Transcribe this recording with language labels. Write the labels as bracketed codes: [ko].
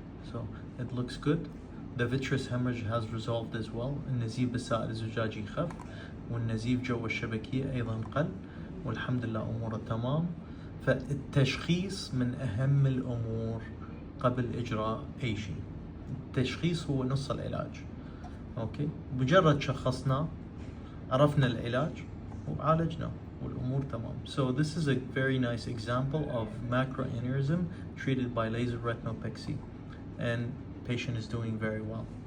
[en] So it looks good. The vitreous hemorrhage has resolved as well. [ar] النزيف بالسائل الزجاجي خف، والنزيف جوا الشبكية أيضا قل، والحمد لله أموره تمام. فالتشخيص من أهم الأمور قبل إجراء أي شيء. التشخيص هو نص العلاج. أوكي، مجرد شخصنا عرفنا العلاج وعالجنا والأمور تمام. [en] So this is a very nice example of macroaneurysm treated by laser retinopexy, and patient is doing very well.